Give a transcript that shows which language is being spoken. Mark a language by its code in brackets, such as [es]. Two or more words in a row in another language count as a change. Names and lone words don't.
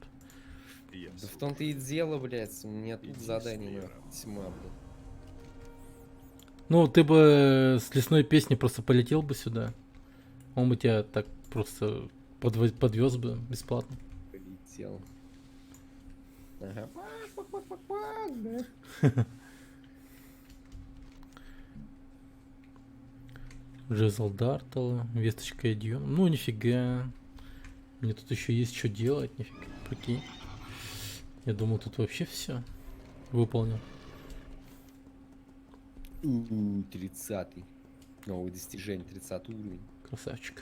[ru] Да в том-то и дело, блядь, у меня тут задание нахуй, тьма, блядь. Ну, ты бы с лесной песни просто полетел бы сюда. Он бы тебя так просто подвез бы бесплатно. Полетел. Ага. Пак-пак-пак-пак-пак, да. Джезл Дартл, весточка идем. Ну, нифига. Мне тут еще есть что делать, нифига. Прикинь. Я думал, тут вообще все выполнил. 30-й. Новое достижение, 30 уровень. Красавчик.